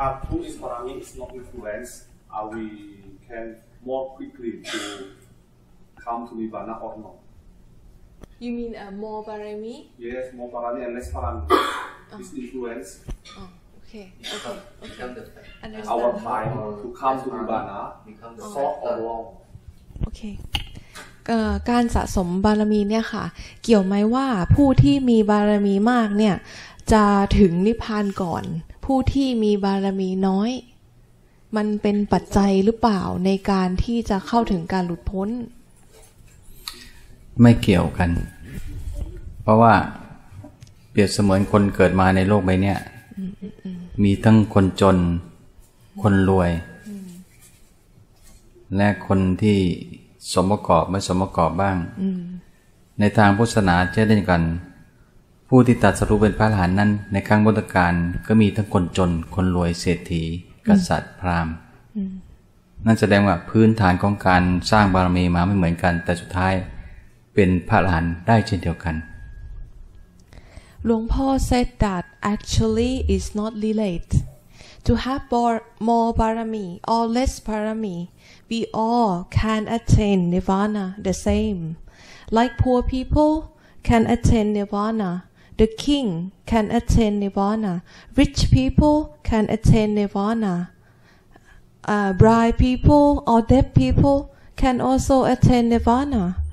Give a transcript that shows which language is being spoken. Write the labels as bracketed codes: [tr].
[en] Who is parami is not influence, we can more quickly to come to nibbana or not. You mean more parami? Yes, more parami and less parami is influence. Oh, okay. Understand. Our time to come to nibbana short or long. [th] โอเคการสะสมบารมีเนี่ยค่ะเกี่ยวไหมว่าผู้ที่มีบารมีมากเนี่ยจะถึงนิพพานก่อนผู้ที่มีบารมีน้อยมันเป็นปัจจัยหรือเปล่าในการที่จะเข้าถึงการหลุดพ้น ไม่เกี่ยวกันเพราะว่าเปรียบเสมือนคนเกิดมาในโลกใบนี้มีทั้งคนจนคนรวยและคนที่สมประกอบไม่สมประกอบบ้างในทางพุทธศาสนาเช่นเดียวกันผู้ที่ตรัสรู้เป็นพระอรหันต์นั้นในครั้งพุทธกาลก็มีทั้งคนจนคนรวยเศรษฐีกษัตริย์พราหมณ์ นั่นแสดงว่าพื้นฐานของการสร้างบารมีมาไม่เหมือนกันแต่สุดท้ายเป็นพระอรหันต์ได้เช่นเดียวกัน [en] หลวงพ่อ said that actually is not related to have more parami or less parami. We all can attain nirvana the same. Like poor people can attain nirvana, the king can attain nirvana, rich people can attain nirvana, blind people or deaf people can also attain nirvana.